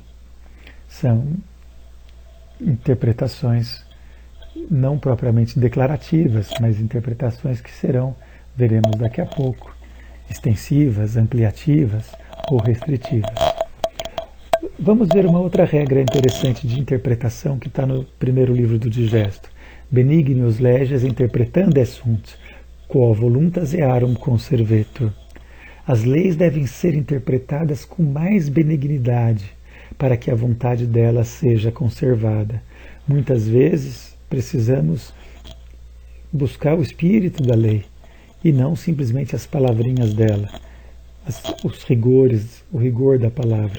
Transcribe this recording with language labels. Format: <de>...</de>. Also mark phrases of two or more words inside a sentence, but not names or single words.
<pt>São interpretações não propriamente declarativas, mas interpretações que serão, veremos daqui a pouco, extensivas, ampliativas ou restritivas. Vamos ver uma outra regra interessante de interpretação que está no primeiro livro do Digesto.</pt> <la>benignius leges interpretande sunt, quo voluntas earum conservetur.</la> <pt>As leis devem ser interpretadas com mais benignidade, para que a vontade delas seja conservada. Muitas vezes precisamos buscar o espírito da lei, e não simplesmente as palavrinhas dela, os rigores, o rigor da palavra.</pt>